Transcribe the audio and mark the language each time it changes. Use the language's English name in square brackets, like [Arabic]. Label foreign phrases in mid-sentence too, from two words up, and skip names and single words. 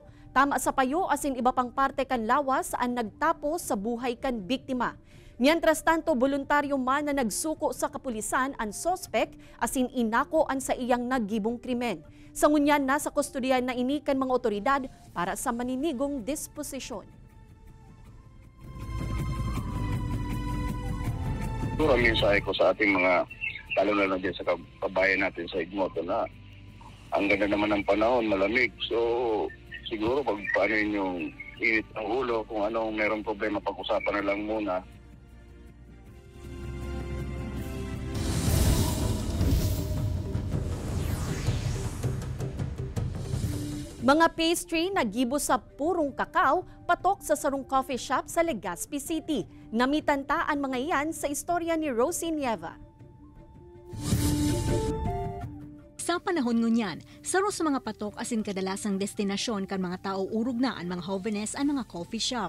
[Bikol] Tama sa payo asin iba pang parte kan lawas ang nagtapos sa buhay kan biktima. [Spanish] Mientras tanto, [Bikol] voluntaryo man na nagsuko sa kapulisan ang sospek asin inako ang sa iyang naggibong krimen. Sa ngunyan nasa kustodiyan na ini kan mga otoridad para sa maninigong disposisyon. [Filipino] Ang mensahe ko sa ating mga lalo na dyan sa kabayan natin sa Gigmoto na ang ganda naman ng panahon, malamig. So, siguro pag paano yung init ng ulo, kung anong merong problema, pag-usapan na lang muna. [Bikol] Mga pastry na gibo sa purong kakao, patok sa sarong [English] coffee shop [Bikol] sa Legazpi City. Namitantaan mga iyan sa istorya ni Rosie Nieva. Sa panahon ngunyan, saro sa mga patok asin kadalasang destinasyon kan mga tao urog na ang mga jóvenes ang mga [English] coffee shop.